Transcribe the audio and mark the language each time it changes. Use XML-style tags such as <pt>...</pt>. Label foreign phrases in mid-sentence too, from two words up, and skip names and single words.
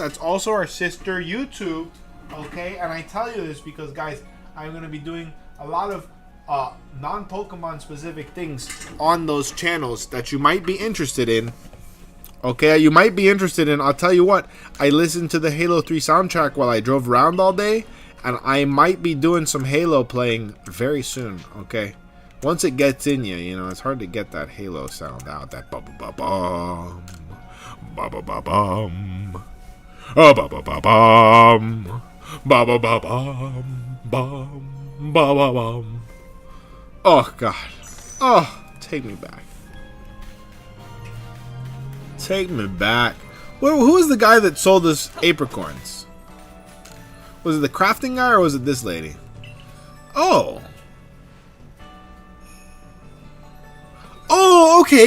<en>That's also our sister YouTube. Okay, and I tell you this because, guys, I'm going to be doing a lot of non-Pokemon specific things on those channels that you might be interested in. Okay, you might be interested in. I'll tell you what, I listened to the Halo 3 soundtrack while I drove around all day, and I might be doing some Halo playing very soon. Okay, once it gets in you, you know, it's hard to get that Halo sound out. That ba ba ba bum, ba ba ba bum, ba ba ba ba bum, ba ba ba bum, bum, ba ba bum. Oh, God. Oh, take me back. Take me back. Who was the guy that sold us apricorns? Was it the crafting guy or was it this lady? Oh. Oh, okay.</en>